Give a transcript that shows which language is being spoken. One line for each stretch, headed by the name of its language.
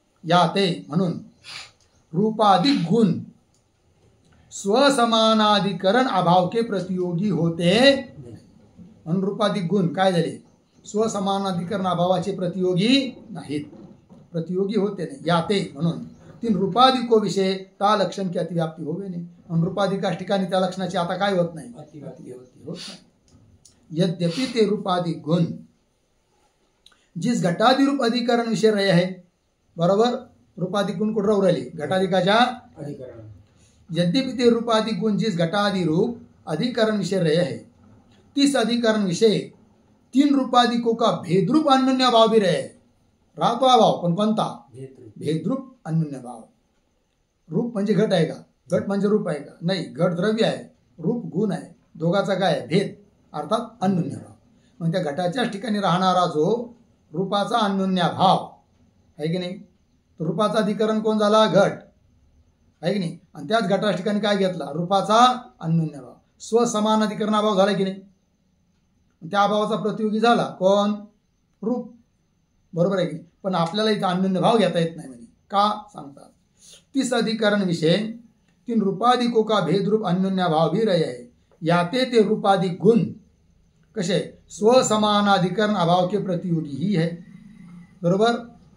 Hindi: या ते म्हणून रूपाधिक गुण स्वसमानाधिकरण अभाव के प्रतियोगी होते.
Marathi: म्हणून रूपाधिक गुण काय झाले? स्वसमानाधिकरण अभावाचे प्रतियोगी नाहीत.
Hindi: प्रतियोगी होते नाही. या ते म्हणून 3 रूपाधिको विषय ता लक्षण की अतिव्याप्ती होवे नाही.
Marathi: म्हणून रूपाधिका ठिकाणी त्या लक्षणाची आता काय होत नाही? अतिव्याप्ती होत नाही.
Hindi: यद्यपि ते रूपाधिक गुण जिस घटादि रूप अधिकरण विषय रहे है.
Marathi: बरोबर? रूपाधिक गुण कुठं राहू राहिले? घटाधिकाच्या अधिकरण.
Hindi: यद्यपि ते रूपाधिक गुण जिस घटादि रूप अधिकरण विषय रहे है तीस अधिकरण विषय 3 रूपाधिकों का भेदरूप अन्योन्य भाव भी रहे.
Marathi: राहतो अभाव पण कोणता? भेदरूप अन्योन्य भाव. रूप म्हणजे घट आहे का? घट म्हणजे रूप आहे का? नाही. घट द्रव्य आहे, रूप गुण आहे. दोघाचा काय आहे? भेद, अर्थात अन्योन्य भाव. मग त्या घटाच्याच ठिकाणी राहणारा जो रूपाचा अन्योन्य भाव आहे की नाही, रूपाचा अधिकरण कोण झाला? घट आहे की नाही. आणि त्याच घटाच्या ठिकाणी काय घेतला? रूपाचा अन्योन्य भाव. स्वसमान अधिकरण अभाव झाला की नाही. त्या अभावाचा प्रतियोगी झाला कोण? रूप. बरोबर आहे की नाही. पण आपल्याला इथं अन्योन्य भाव घेता येत नाही म्हणे. का सांगतात?
Hindi: 30 अधिकरण विषय 3 रूपाधिकों का भेद रूप अन्योन्य भाव भी रहे है. याते ते रूपाधिक गुण कसे स्वसमानाधिकरण अभाव के प्रतियोगी ही है, बरोबर.